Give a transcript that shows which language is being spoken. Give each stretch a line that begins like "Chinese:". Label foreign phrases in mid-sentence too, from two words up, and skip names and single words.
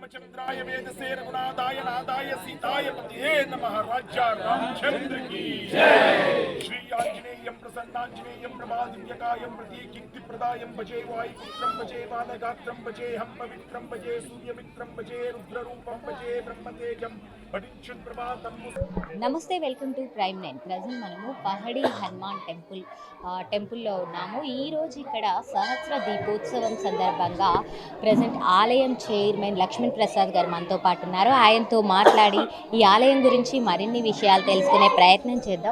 Sanskrit: राजेंद्राय वेदसे रघुनाथाय नाथाय सीताय पतये नमः।
Hindi: राजा रामचंद्र की जय।
Sanskrit: श्री आंजनेयं प्रसन्नांजनेयं प्रभादिव्यकायं प्रतीकीर्तिप्रदायं भजे वायुपुत्रं भजे बालगात्रं भजे हम पवित्रं भजे सूर्यमित्रं भजे रुद्ररूपं भजे ब्रह्मतेजं पठिंचुन् प्रभातं।
English: నమస్తే, welcome to Prime 9.
Telugu: ప్రజెంట్ మనము పహడి హనుమాన్ టెంపుల్లో ఉన్నాము. ఈరోజు ఇక్కడ సహస్ర దీపోత్సవం సందర్భంగా ప్రజెంట్ ఆలయం చైర్మన్ లక్ష్మణ్ ప్రసాద్ గారు మనతో పాటు ఉన్నారు. ఆయనతో మాట్లాడి ఈ ఆలయం గురించి మరిన్ని విషయాలు తెలుసుకునే ప్రయత్నం చేద్దాం.